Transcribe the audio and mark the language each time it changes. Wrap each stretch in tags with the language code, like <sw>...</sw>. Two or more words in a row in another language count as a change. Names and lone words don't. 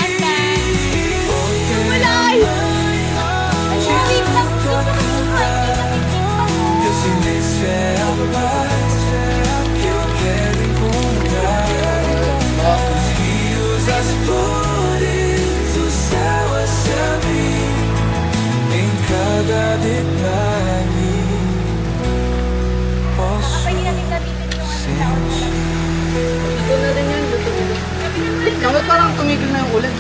<pt>Teu silêncio é a paz que eu quero encontrar. Os rios, as flores, o céu a se abrir. Em cada detalhe posso sentir.</pt> <tl>Ito na rin yan, luto na rin. Bakit parang tumigil na yung ulit?</tl>